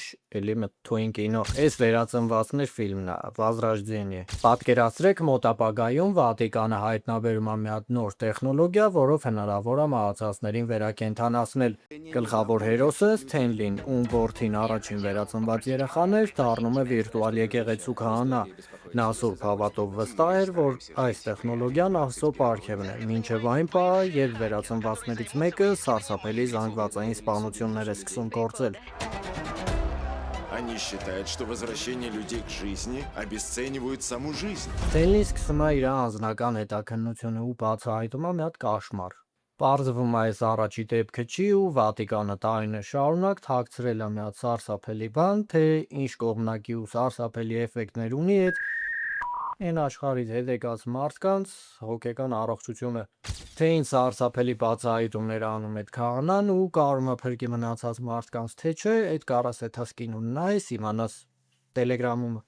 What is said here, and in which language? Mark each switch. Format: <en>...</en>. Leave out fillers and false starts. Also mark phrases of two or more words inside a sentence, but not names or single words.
<hy>էլի մթույն կինո։ Այս վերածնվածներ ֆիլմն է, Возрождение։ Պատկերացրեք մոտ ապագայում Վատիկանը հայտնաբերում է մի հատ նոր տեխնոլոգիա, որով հնարավոր է մահացածներին վերակենդանացնել։ Գլխավոր հերոսը Սթենլին, ում որդին առաջին վերածնված երեխան էր, դառնում է վիրտուալ եկեղեցու քահանա։ Նա սուրբ հավատով վստահ էր, որ այս տեխնոլոգիան Աստծո պարգևն է, մինչև այն պահը, երբ վերածնվածներից մեկը սարսափելի զանգվածային սպանություններ է սկսում գործել։</hy> <ru>Они считают, что возвращение людей к жизни обесценивают саму жизнь.</ru> <hy>Սթենլին սկսում է իր անձնական հետաքննությունը ու բացահայտում է մի հատ կաշմար։ Պարզվում է այս առաջի դեպքը չի ու Վատիկանը տարիներ շարունակ թաքցրել է մի հատ սարսափելի բան, թե ինչ կողմնակի ու սարսափելի էֆեկտներ ունի այն աշխարհից հետ եկած մարդկանց հոգեկան առողջությունը։ Թե ինչ սարսափելի բացահայտումներ անում այդ քահանան ու կարում է փրկի մնացած մարդկանց, թե չէ, այդ կարաս եթաս կինոն նայես իմանաս Տելեգրամում։</hy>